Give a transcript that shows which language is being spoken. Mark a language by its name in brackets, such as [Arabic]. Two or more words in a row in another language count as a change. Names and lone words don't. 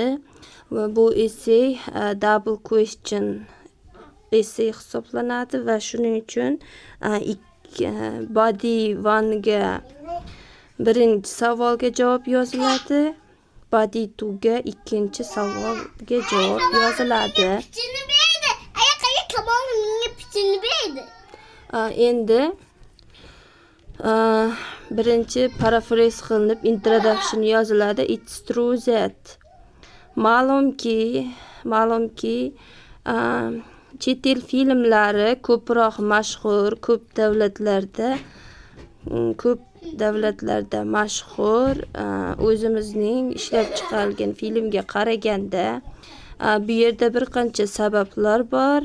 [Uzbek] Va bu essay [English] double question essay [Uzbek] hisoblanadi va shuning uchun body 1 ga birinchi savolga javob yoziladi, body 2 ga ikkinchi savolga javob yoziladi. Endi birinchi paraphrase qilinib introduction yoziladi. [English] It's true that [Uzbek] ma'lumki chet el filmlari ko'proq mashhur, ko'p davlatlarda mashhur. O'zimizning ishlab chiqarilgan filmga qaraganda bu yerda bir qancha sabablar bor.